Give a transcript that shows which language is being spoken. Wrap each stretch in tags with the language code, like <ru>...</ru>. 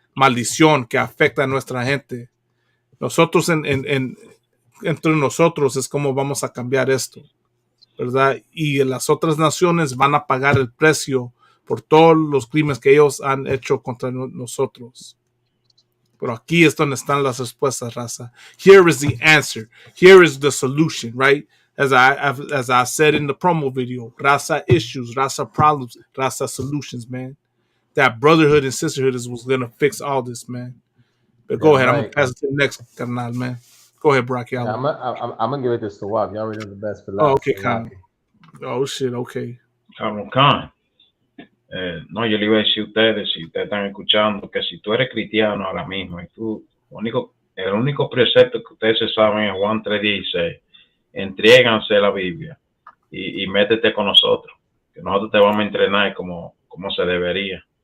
<es>Maldición que afecta a nuestra gente. Nosotros entre nosotros es como vamos a cambiar esto, ¿verdad? Y las otras naciones van a pagar el precio por todos los crímenes que ellos han hecho contra nosotros. Pero aquí es donde están las respuestas, raza.</es> <en>Here is the answer. Here is the solution, right? As I said in the promo video, raza issues, raza problems, raza solutions, man. That brotherhood and sisterhood is what's going to fix all this, man. But go ahead. Right. I'm going to pass it to the next canal, man. Go ahead, Brock. Yeah, I'm going to give it to Swab. You already know the best for last. Oh, okay, Khan. Oh, shit, okay. Khan.</en> <es>No, yo le iba a decir a ustedes, si ustedes están escuchando, que si tú eres cristiano ahora mismo y el único precepto que ustedes se saben es Juan 3:16, entréganse la Biblia y métete con nosotros, que nosotros te vamos a entrenar como se debería.</es>